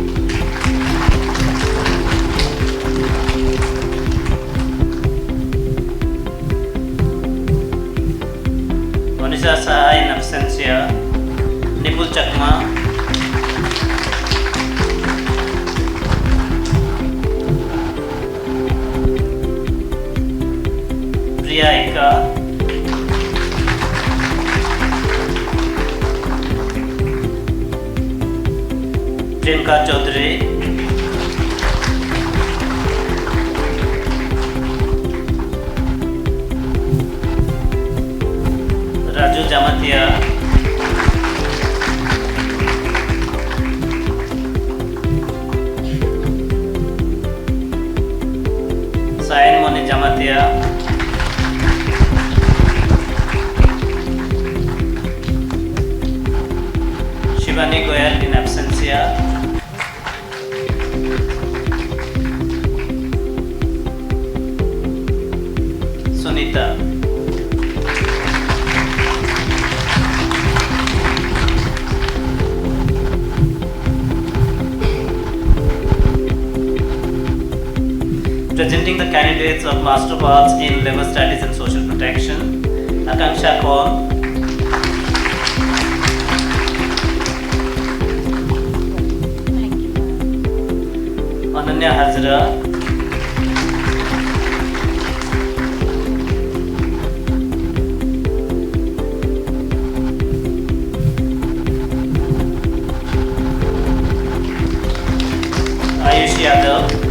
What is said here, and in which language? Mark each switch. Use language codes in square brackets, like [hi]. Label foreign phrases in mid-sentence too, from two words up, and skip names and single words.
[en] Monisha Saha in absentia. Nipul Chakma. Priya Eka. प्रियंका चौधरी. राजू जामतिया. सायन मोनी जामतिया. शिवानी गोयल in absentia. Sunita. Presenting the candidates of Master of Arts in Labor Studies and Social Protection, Akanksha Kaur. Ananya Hazra. Ayush Yadav.